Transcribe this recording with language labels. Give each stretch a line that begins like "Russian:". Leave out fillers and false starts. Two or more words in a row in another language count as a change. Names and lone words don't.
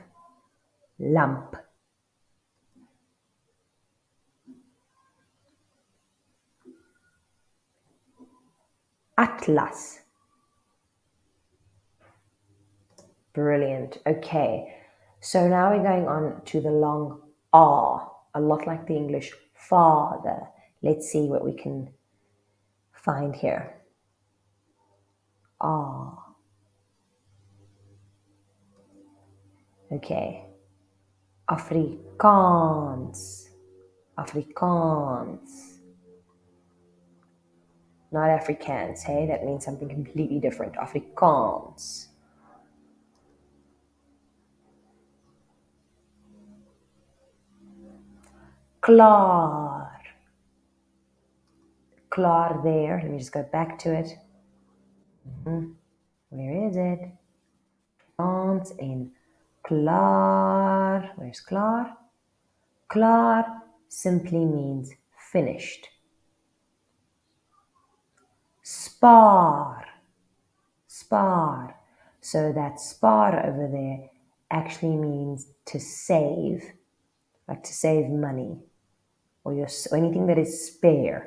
English: Lump. Atlas. Brilliant. Okay. So now we're going on to the long R, a lot like the English father. Let's see what we can find here. R. Okay. Afrikaans. Afrikaans. Not Afrikaans, hey? That means something completely different. Afrikaans. Klaar. Klaar there. Let me just go back to it. Where is it?
Afrikaans: Afrikaans en klaar.
English: Where's klaar? Klaar simply means finished. Spaar. Spaar. So that spaar over there actually means to save, like to save money, or anything that is spare.